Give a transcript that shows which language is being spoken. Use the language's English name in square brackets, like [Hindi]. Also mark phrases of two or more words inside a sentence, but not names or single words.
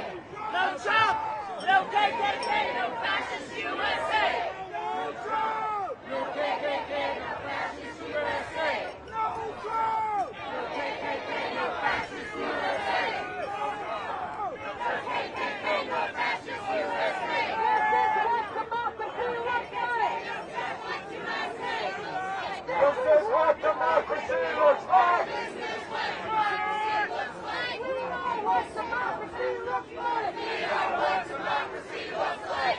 [English] No Trump! No KKK, no fascist USA! No Trump! No KKK, no fascist USA! No Trump! No KKK, no fascist USA! No KKK, no fascist USA! This is what democracy looks like! This is what democracy looks like! We are what democracy looks like! We are what democracy looks like!